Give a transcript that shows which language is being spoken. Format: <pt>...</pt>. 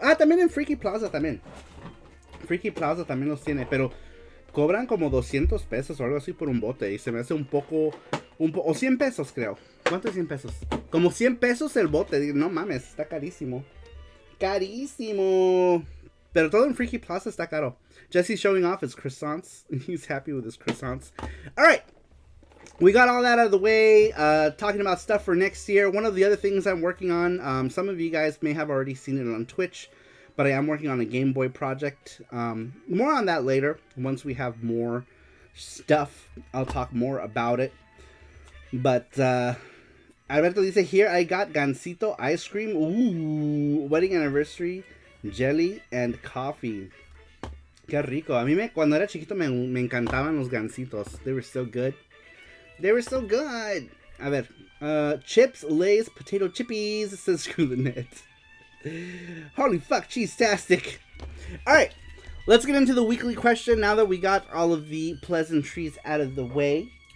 <es>Ah, también en Freaky Plaza también. Freaky Plaza también los tiene, pero cobran como 200 pesos o algo así por un bote. Y se me hace un poco... o 100 pesos, creo. ¿Cuánto es 100 pesos? Como 100 pesos el bote. No mames, está carísimo. Carísimo. Pero todo en Freaky Plaza está caro.</es> <en>Jesse's showing off his croissants. He's happy with his croissants. Alright. We got all that out of the way, talking about stuff for next year. One of the other things I'm working on, some of you guys may have already seen it on Twitch, but I am working on a Game Boy project. More on that later. Once we have more stuff, I'll talk more about it. But, Alberto dice, here I got Gansito ice cream. Ooh, wedding anniversary, jelly, and coffee.</en> <es>Qué rico. A mí cuando era chiquito me encantaban los Gansitos.</es> <en>They were so good. They were so good. A ver. Chips, Lay's, potato chippies. Says Screw the Net. Holy fuck, cheese-tastic. Alright. Let's get into the weekly question now that we got all of the pleasantries out of the way.</en>